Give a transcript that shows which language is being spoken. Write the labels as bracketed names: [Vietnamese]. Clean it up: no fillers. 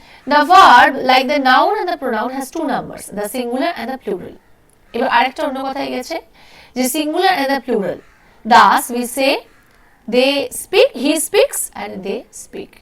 [English] The verb like the noun and the pronoun has two numbers, the singular and the plural. [Bangla] এবার আরেকটা অন্য কথাই গেছে যে [English] singular and the plural. Thus we say they speak, he speaks and they speak.